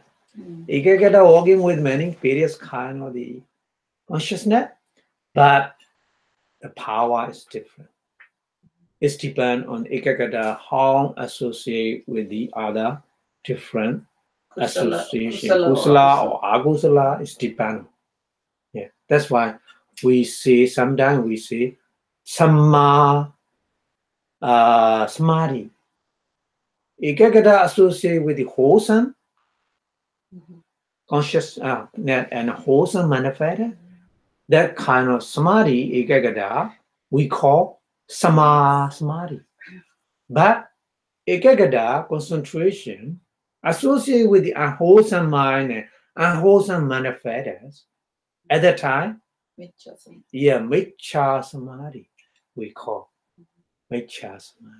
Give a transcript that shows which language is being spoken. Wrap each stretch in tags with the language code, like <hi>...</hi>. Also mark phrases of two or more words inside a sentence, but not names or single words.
<en>Ekagata working with many various kind of the consciousness, but the power is different. It's depend on ekagata how associate with the other different association. Kusala or agusala is depend. Yeah, that's why we say sometimes we say</en> <pi>samma samadhi.</pi> <en>Ekagata associate with the wholesome conscious and wholesome manifest. That kind of</en> <pi>samadhi, ekagata,</pi> <en>we call</en> <pi>sama samadhi.</pi> <en>But ekagata concentration associated with the unwholesome mind and unwholesome manifests at that time. Yeah,</en> <pi>miccha samadhi</pi> <en>we call</en> <pi>miccha samadhi.</pi>